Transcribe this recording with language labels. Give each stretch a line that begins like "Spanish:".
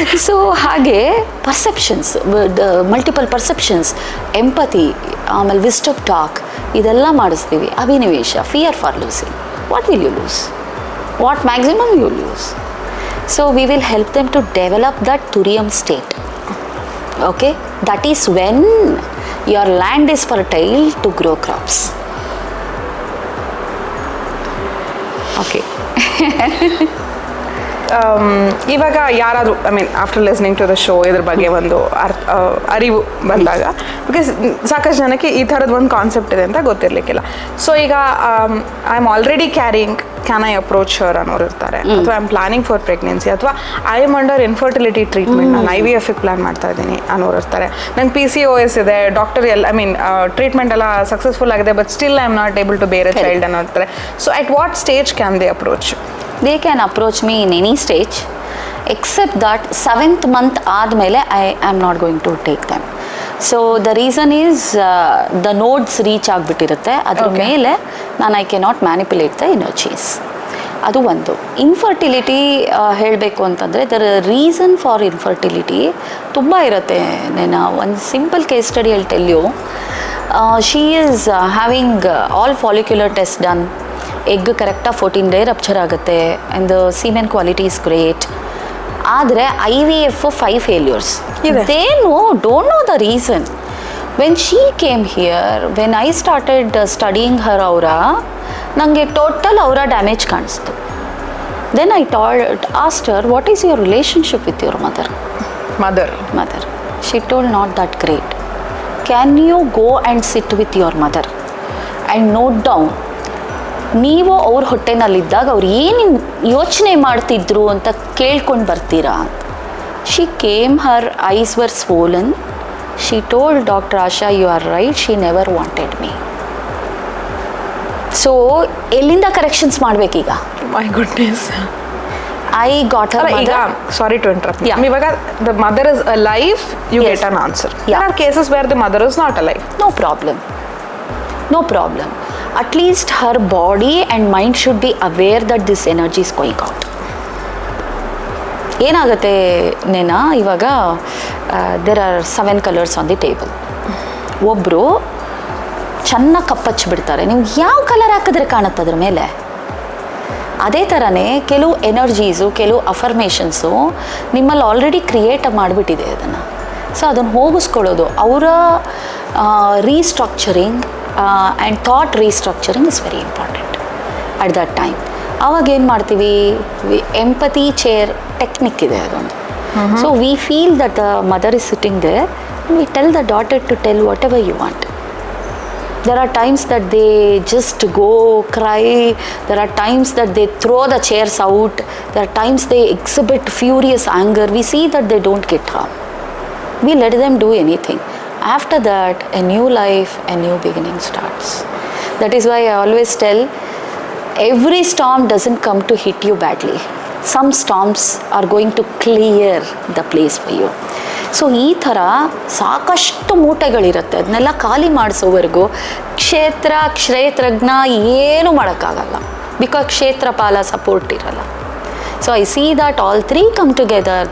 English: so ಹಾಗೆ perceptions, multiple perceptions, empathy, ಆಮೇಲೆ wisdom talk,
Kannada: ಇದೆಲ್ಲ ಮಾಡಿಸ್ತೀವಿ.
English: ಅಭಿನಿವೇಶ, fear for losing. What will you lose? What maximum you lose? So we will help them to develop that ತುರಿಯಂ state. Okay, that is when your land is fertile to grow crops. Okay. ಇವಾಗ ಯಾರಾದರೂ I mean after listening to the show ಇದ್ರ ಬಗ್ಗೆ ಒಂದು ಅರಿವು ಬಂದಾಗ, because ಸಾಕಷ್ಟು ಜನಕ್ಕೆ ಈ ಥರದ್ದು ಒಂದು ಕಾನ್ಸೆಪ್ಟ್ ಇದೆ ಅಂತ ಗೊತ್ತಿರಲಿಕ್ಕಿಲ್ಲ. ಸೊ ಈಗ I am already caring, can I approach her
Kannada: ಅನ್ನೋರು ಇರ್ತಾರೆ, ಅಥವಾ
English: I am planning for pregnancy, ಅಥವಾ I am under infertility treatment,
Kannada: ನಾನು IVF ಪ್ಲಾನ್ ಮಾಡ್ತಾ ಇದ್ದೀನಿ ಅನ್ನೋರು ಇರ್ತಾರೆ. ನಂಗೆ PCOS ಇದೆ,
English: doctor I mean treatment
Kannada: ಎಲ್ಲ ಸಕ್ಸಸ್ಫುಲ್ ಆಗಿದೆ,
English: but still I am not able to bear a child
Kannada: ಅನ್ನೋ ಇರ್ತಾರೆ.
English: So at what stage can they approach? They can approach me in any stage, except that 7th month
Kannada: ಆದಮೇಲೆ
English: I am not going to take them. So the reason is the nodes reach
Kannada: ಆಗಿಬಿಟ್ಟಿರುತ್ತೆ, ಅದ್ರ ಮೇಲೆ ನಾನು
English: I cannot manipulate the energies.
Kannada: ಅದು ಒಂದು. Infertility ಹೇಳಬೇಕು ಅಂತಂದರೆ
English: their reason for infertility
Kannada: ತುಂಬ ಇರುತ್ತೆ. ನಾನು ಒಂದು simple case study
English: I'll tell you. She is having all follicular tests done. Egg ಕರೆಕ್ಟಾಗಿ 14 day rupture ಆಗುತ್ತೆ, and the semen quality is great. ಆದರೆ IVF 5 failures. They don't know the reason. When she came here, when I started studying her aura,
Kannada: ನನಗೆ total aura damage ಕಾಣಿಸ್ತು.
English: Then I asked her, what is your relationship with your mother? She told not that great. Can you go and sit with your mother and note down
Kannada: ನೀವು ಅವ್ರ ಹೊಟ್ಟೆನಲ್ಲಿದ್ದಾಗ ಅವ್ರು ಏನು ಯೋಚನೆ ಮಾಡ್ತಿದ್ರು ಅಂತ ಕೇಳ್ಕೊಂಡು ಬರ್ತೀರಾ ಅಂತ.
English: She came, her eyes were swollen. She told doctor Asha, you are right, she never wanted me.
Kannada: So ಎಲ್ಲಿಂದ corrections ಮಾಡಬೇಕೀಗ?
English: My goodness. I got her mother. Sorry to interrupt. ಇವಾಗ the mother is alive, you get an answer. There are cases where the mother is not alive. No problem. At least her body and mind should be aware that this energy is going out.
Kannada: ಏನಾಗುತ್ತೆ ನೇನಾ, ಇವಾಗ
English: there are 7 colors on the table. ಒಬ್ಬರು
Kannada: ಚೆನ್ನಾಗಿ ಕಪ್ಪಚ್ಚಿಬಿಡ್ತಾರೆ. ನೀವು ಯಾವ colour ಹಾಕಿದ್ರೆ ಕಾಣುತ್ತೆ ಅದ್ರ ಮೇಲೆ. ಅದೇ ಥರನೇ ಕೆಲವು ಎನರ್ಜೀಸು, ಕೆಲವು ಅಫರ್ಮೇಷನ್ಸು ನಿಮ್ಮಲ್ಲಿ ಆಲ್ರೆಡಿ ಕ್ರಿಯೇಟ್ ಮಾಡಿಬಿಟ್ಟಿದೆ ಅದನ್ನು.
English: so
Kannada: ಅದನ್ನು ಹೋಗಿಸ್ಕೊಳ್ಳೋದು, ಅವರ
English: Restructuring and thought restructuring is very important at that time.
Kannada: ಆವಾಗ ಏನು ಮಾಡ್ತೀವಿ, ಎಂಪತಿ ಚೇರ್ ಟೆಕ್ನಿಕ್ ಇದೆ ಅದೊಂದು.
English: So we feel that the mother is sitting there, we tell the daughter to tell whatever you want. There are times that they just go cry. There are times that they throw the chairs out. There are times they exhibit furious anger. We see that they don't get harm. We let them do anything. After that, a new life, a new beginning starts. That is why I always tell, every storm doesn't come to hit you badly. Some storms are going to clear the place for you.
Kannada: So ಈ ಥರ ಸಾಕಷ್ಟು ಮೂಟೆಗಳಿರುತ್ತೆ, ಅದನ್ನೆಲ್ಲ ಖಾಲಿ ಮಾಡಿಸೋವರೆಗೂ ಕ್ಷೇತ್ರಜ್ಞ ಏನೂ ಮಾಡೋಕ್ಕಾಗಲ್ಲ.
English: because
Kannada: ಕ್ಷೇತ್ರಪಾಲ support ಇರಲ್ಲ.
English: So I see that all three come together.